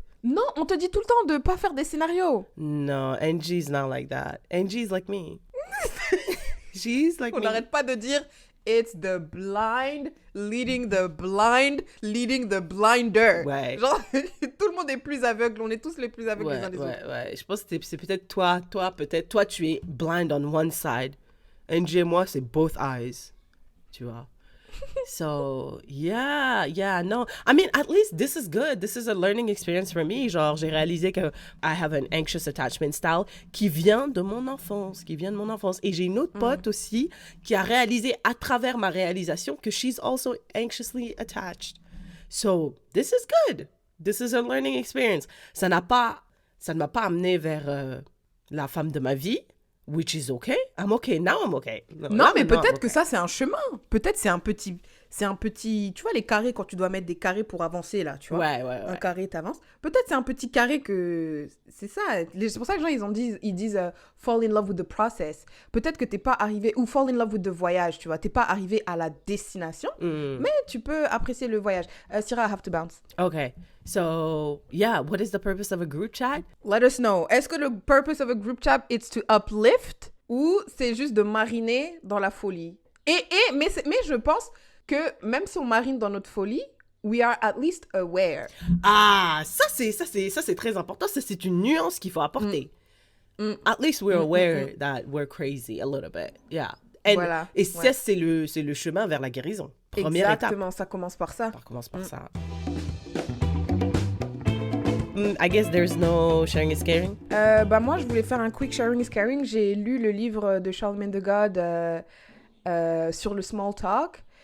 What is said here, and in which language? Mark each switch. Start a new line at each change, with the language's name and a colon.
French: Non, on te dit tout le temps de pas faire des scénarios.
English: Non, Angie's not like that. Angie's like me. She's like me.
French: On n'arrête pas de dire
English: it's the blind leading the blind leading the blinder.
French: Ouais. Genre, tout le monde est plus aveugle. On est tous les plus aveugles les uns des autres. Ouais. Je pense que c'est peut-être toi, toi, tu es
English: blind on one side.
French: Angie et moi, c'est
English: both eyes.
French: Tu vois.
English: So, yeah, no. I mean, at least this is good. This is a learning experience for me.
French: Genre, j'ai réalisé que
English: I have an anxious attachment style
French: qui vient de mon enfance, Et j'ai une autre pote aussi qui a réalisé à travers ma réalisation que
English: she's also anxiously attached. So, this is good. This is a learning experience.
French: Ça ne m'a pas amené vers la femme de ma vie.
English: Which is okay. I'm okay. Now I'm okay.
French: Non, mais peut-être que ça, c'est un chemin. Peut-être c'est un petit... Tu vois, les carrés, quand tu dois mettre des carrés pour avancer, là, tu vois. Ouais. Un carré, t'avances. Peut-être c'est un petit carré que... C'est ça. C'est pour ça que les gens, ils disent
English: fall in love with the process.
French: Peut-être que t'es pas arrivé... Ou
English: fall in love with the voyage,
French: tu vois. T'es pas arrivé à la destination, mais tu peux apprécier le voyage.
English: Syrah, I have to bounce. Okay. So, yeah, what is the purpose of a group chat? Let us know.
French: Est-ce que le
English: purpose of a group chat is to uplift
French: ou c'est juste de mariner dans la folie? Mais je pense que même si on marine dans notre folie,
English: we are at least aware.
French: Ah, ça c'est très important. Ça, c'est une nuance qu'il faut apporter.
English: At least we're aware that we're crazy a little bit. Yeah.
French: Voilà. Et ça, c'est le chemin vers la guérison. Première Exactement, étape. ça commence par ça. Ça commence par ça.
English: I guess there's no sharing is caring.
French: Moi, je voulais faire un
English: quick sharing is caring.
French: J'ai lu le livre de Charlemagne de God sur le small talk.